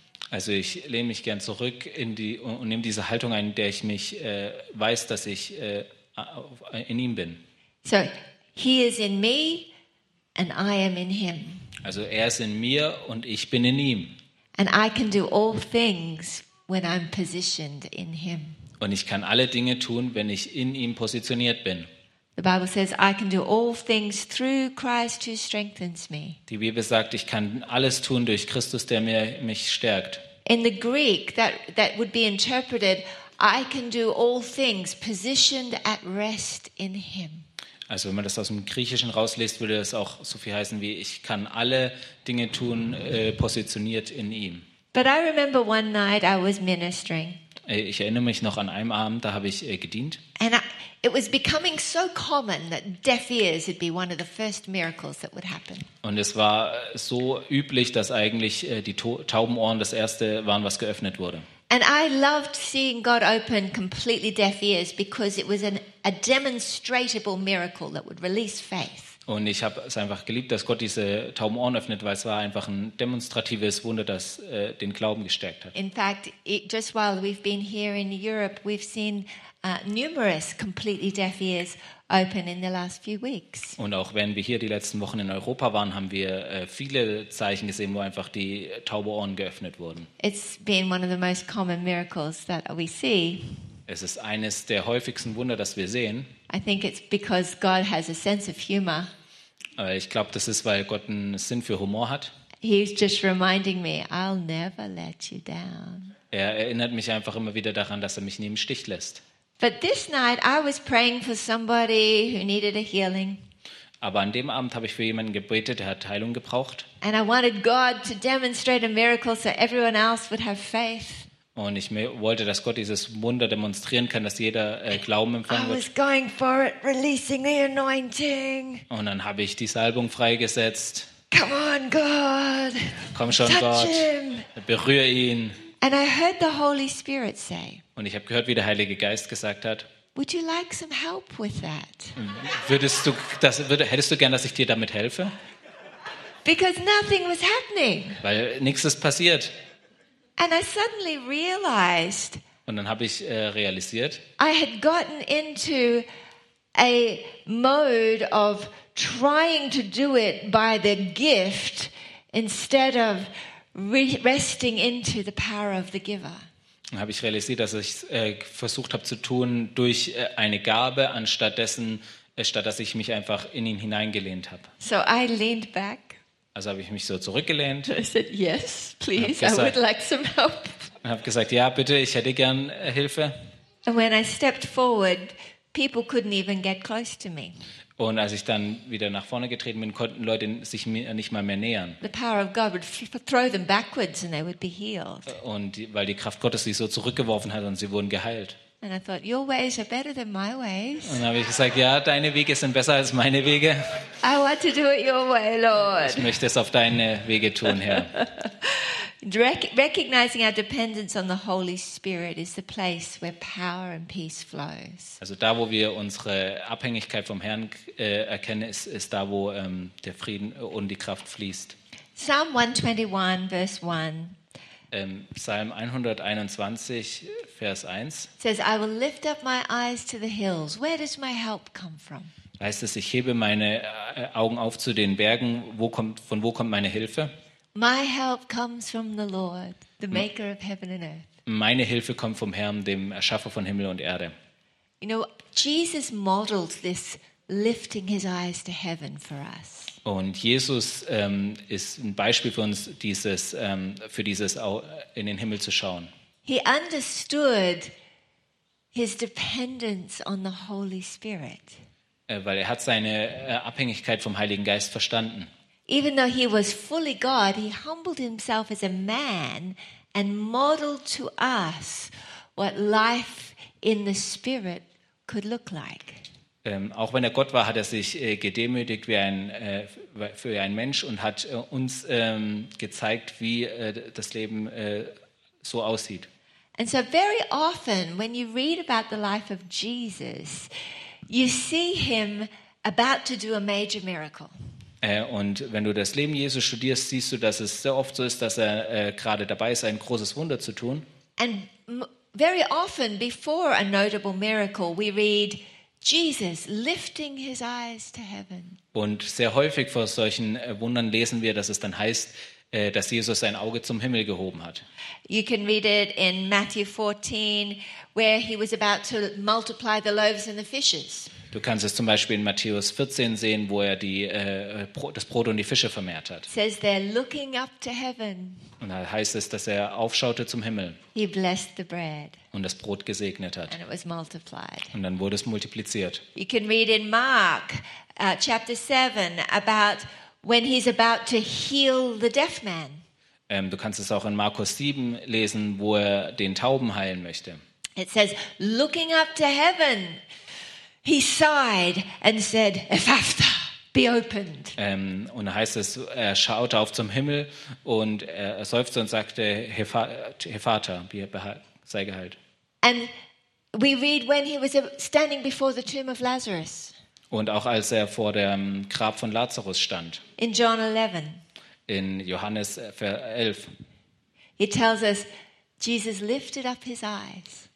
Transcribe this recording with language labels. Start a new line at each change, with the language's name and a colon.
German: Also ich lehne mich gern zurück und nehme diese Haltung ein, in der ich mich weiß, dass ich in ihm bin.
English: So, he is in me, And I am in him.
German: Also er ist in mir und ich bin in ihm.
English: And I can do all things when I'm positioned in him.
German: Und ich kann alle Dinge tun, wenn ich in ihm positioniert bin.
English: The Bible says I can do all things through Christ who strengthens me.
German: Die Bibel sagt, ich kann alles tun durch Christus, der mich stärkt.
English: In the Greek that would be interpreted I can do all things positioned at rest in him.
German: Also wenn man das aus dem Griechischen rausliest, würde das auch so viel heißen wie ich kann alle Dinge tun positioniert in ihm.
English: But I remember one night I was ministering.
German: Ich erinnere mich noch an einem Abend, da habe ich gedient.
English: And it was becoming so common that deaf ears would be one of the first miracles that would happen.
German: Und es war so üblich, dass eigentlich die Taubenohren das erste waren, was geöffnet wurde.
English: And I loved seeing God open completely deaf ears because it was a demonstrable miracle that would release faith.
German: Und ich habe es einfach geliebt, dass Gott diese tauben Ohren öffnet, weil es war einfach ein demonstratives Wunder, das den Glauben gestärkt hat.
English: In fact, just while we've been here in Europe, we've seen numerous completely deaf ears open in the last few weeks.
German: Und auch wenn wir hier die letzten Wochen in Europa waren, haben wir viele Zeichen gesehen, wo einfach die taube Ohren geöffnet wurden.
English: It's been one of the most common miracles that we see.
German: Es ist eines der häufigsten Wunder, das wir sehen.
English: I think it's because God has a sense of humor.
German: Ich glaube, das ist, weil Gott einen Sinn für Humor hat.
English: He's just reminding me, I'll never let you down.
German: Er erinnert mich einfach immer wieder daran, dass er mich nie im Stich lässt.
English: But this night I was praying for somebody who needed a healing.
German: Aber an dem Abend habe ich für jemanden gebetet, der hat Heilung gebraucht.
English: And I wanted God to demonstrate a miracle so everyone else would have faith.
German: Und ich wollte, dass Gott dieses Wunder demonstrieren kann, dass jeder Glauben empfangen wird.
English: I was going for it, releasing the anointing.
German: Und dann habe ich die Salbung freigesetzt.
English: Come on, God.
German: Komm schon, Gott. Berühre ihn.
English: And I heard the Holy Spirit say,
German: und ich habe gehört, wie der Heilige Geist gesagt hat,
English: would you like some help with that?
German: Hättest du gern, dass ich dir damit helfe?
English: Because nothing was happening.
German: Weil nichts ist passiert.
English: And I suddenly realized,
German: und dann habe ich realisiert,
English: I had gotten into a mode of trying to do it by the gift instead of resting into the power of the giver.
German: Dann habe ich realisiert, dass ich versucht habe zu tun durch eine Gabe statt dass ich mich einfach in ihn hineingelehnt habe.
English: So I leaned back.
German: Also habe ich mich so zurückgelehnt.
English: I said, yes, please,
German: gesagt,
English: I would like some help.
German: Und habe gesagt, ja, bitte, ich hätte gern Hilfe.
English: And when I stepped forward, people couldn't even get close to me.
German: Und als ich dann wieder nach vorne getreten bin, konnten Leute sich mir nicht mal mehr nähern.
English: The power of God would throw them backwards and they would be healed.
German: Und weil die Kraft Gottes sie so zurückgeworfen hat und sie wurden geheilt.
English: And I thought, your ways are better than my ways.
German: Und dann habe ich gesagt, ja, deine Wege sind besser als meine Wege.
English: I want to do it your way, Lord.
German: Ich möchte es auf deine Wege tun, Herr.
English: Recognizing our dependence on the Holy Spirit is the place where power and peace flows.
German: Also da, wo wir unsere Abhängigkeit vom Herrn erkennen, ist da, wo der Frieden und die Kraft fließt.
English: Psalm 121, verse 1.
German: Psalm 121, Vers 1
English: says, I will lift up my eyes to the hills. Where does my help come from?
German: Heißt es, ich hebe meine Augen auf zu den Bergen. Von wo kommt meine Hilfe?
English: My help comes from the Lord, the maker of heaven and earth.
German: Meine Hilfe kommt vom Herrn, dem Erschaffer von Himmel und Erde.
English: You know, Jesus modeled this lifting his eyes to heaven for us.
German: Und Jesus ist ein Beispiel für uns, dieses in den Himmel zu schauen.
English: He understood his dependence on the Holy Spirit.
German: Weil er hat seine Abhängigkeit vom Heiligen Geist verstanden.
English: Even though he was fully God, he humbled himself as a man and modeled to us what life in the Spirit could look like.
German: Auch wenn er Gott war, hat er sich gedemütigt wie ein Mensch und hat uns gezeigt, wie das Leben so aussieht.
English: And so very often when you read about the life of Jesus, you see him about to do a major miracle.
German: Und wenn du das Leben Jesu studierst, siehst du, dass es sehr oft so ist, dass er gerade dabei ist, ein großes Wunder zu tun.
English: And very often before a notable miracle, we read Jesus lifting his eyes to heaven.
German: Und sehr häufig vor solchen Wundern lesen wir, dass es dann heißt, dass Jesus sein Auge zum Himmel gehoben hat.
English: You can read it in Matthew 14, where he was about to multiply the loaves and the fishes.
German: Du kannst es zum Beispiel in Matthäus 14 sehen, wo er das Brot und die Fische vermehrt hat.
English: Says they're looking up to heaven.
German: Und da heißt es, dass er aufschaute zum Himmel.
English: He blessed the bread.
German: Und das Brot gesegnet hat.
English: And it was multiplied.
German: Und dann wurde es multipliziert.
English: You can read in Mark chapter 7 about when he's about to heal the deaf man.
German: Du kannst es auch in Markus 7 lesen, wo er den Tauben heilen möchte.
English: It says, looking up to heaven, he sighed and said, Ephphatha, be opened.
German: Und da heißt es, er schaute auf zum Himmel und er seufzte und sagte, Ephphatha, sei geheilt.
English: And we read when he was standing before the tomb of Lazarus.
German: Und auch als er vor dem Grab von Lazarus stand.
English: In John 11.
German: In Johannes 11.
English: He tells us, Jesus lifted up his eyes.